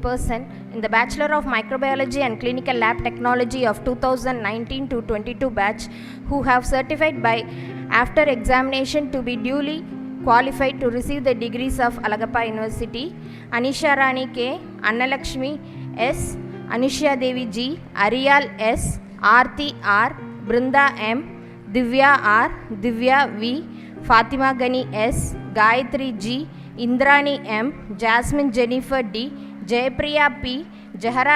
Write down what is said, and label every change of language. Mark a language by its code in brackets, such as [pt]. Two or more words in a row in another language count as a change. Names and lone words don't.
[en] person in the Bachelor of Microbiology and Clinical Lab Technology of 2019-22 batch who have certified by after examination to be duly qualified to receive the degrees of Alagappa University. Anisha Rani K, Annalakshmi S, Anisha Devi G, Ariyal S, Aarti R, Brinda M, Divya R, Divya V, Fatima Gani S, Gayatri G, Indrani M, Jasmine Jennifer D, Jayapriya P, Jahara